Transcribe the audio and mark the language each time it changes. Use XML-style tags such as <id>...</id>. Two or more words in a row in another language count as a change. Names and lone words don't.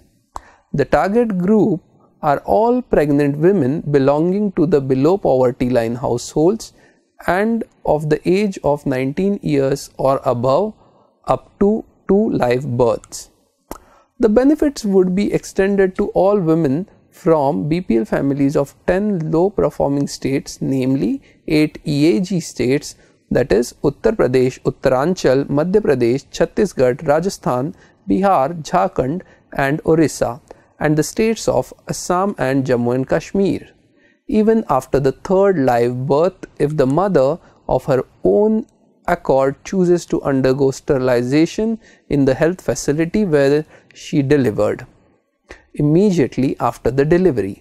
<en>The target group are all pregnant women belonging to the below poverty line households and of the age of 19 years or above up to 2 live births. The benefits would be extended to all women from BPL families of 10 low performing states, namely 8 EAG states, that is Uttar Pradesh, Uttaranchal, Madhya Pradesh, Chhattisgarh, Rajasthan, Bihar, Jharkhand and Orissa, and the states of Assam and Jammu and Kashmir. Even after the 3rd live birth, if the mother of her own accord chooses to undergo sterilization in the health facility where she delivered, immediately after the delivery.</en>